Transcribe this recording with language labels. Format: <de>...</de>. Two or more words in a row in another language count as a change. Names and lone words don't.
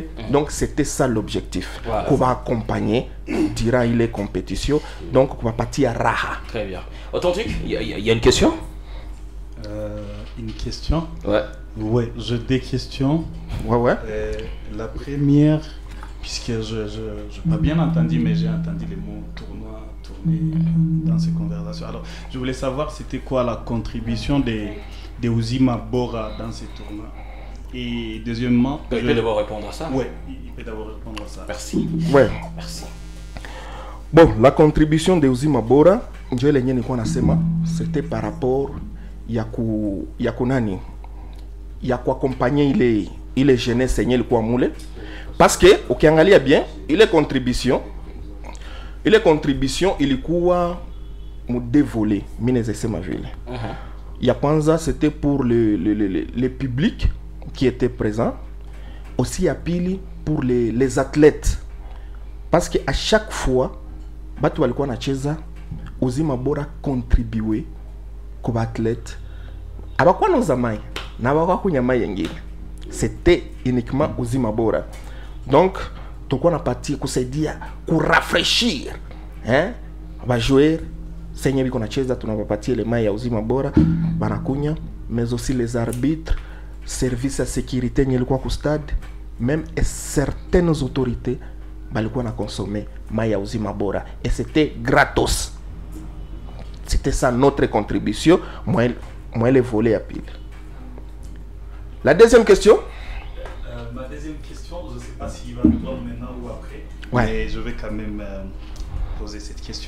<fr>Donc c'était ça l'objectif, kuba accompagner durant les compétitions, donc</fr> <sw>kuba patia raha.</sw> <fr>Très bien. Authentique, il y a une question? Une question? Ouais, j'ai des questions. La première, puisque je n'ai pas bien entendu, mais j'ai entendu les mots tournoi, tourner dans ces conversations. Alors, je voulais savoir c'était quoi la contribution de Uzima Bora dans ces tournois. Et deuxièmement... Il peut d'abord répondre à ça. Oui, il peut d'abord répondre à ça. Merci. Ouais. Merci. Bon, la contribution de Uzima Bora, c'était par rapport</fr> <sw>ya kuaccompagner ile jeunesse yenye ilikuwa mule.</sw> <fr>Parce que</fr> <sw>ukiangalia bien ile contribution ilikuwa mu dévolé mine zesema vile. Ya kwanza</sw> <fr>c'était pour le public qui était présent,</fr> <sw>aussi ya pili</sw> <fr>pour les athlètes parce que à chaque fois</fr> <sw>batu walikuwa nacheza uzima bora contribuer kwa athlète abakuwa noza mai na abakuwa kunya mai yengine,</sw> <fr>c'était uniquement uzima bora.</fr> <sw>Donc tulikuwa napatia kusaidia kurafreshir ba joueur senye biko nacheza, tunawapatia ile mai ya uzima bora banakunya,</sw> <fr>mais aussi les arbitres, service ya sécurité</fr> <sw>yenye ilikuwa ku</sw> <fr>stade, même certaines autorités</fr> <sw>balikuwa na</sw> <fr>consommer</fr> <sw>mai ya</sw> <fr>uzima bora, et c'était gratos. C'était ça notre contribution. Moi le volet à pile. La deuxième question. Ma deuxième question, je ne sais pas s'il va me prendre maintenant ou après, mais je vais quand même poser cette question.</fr>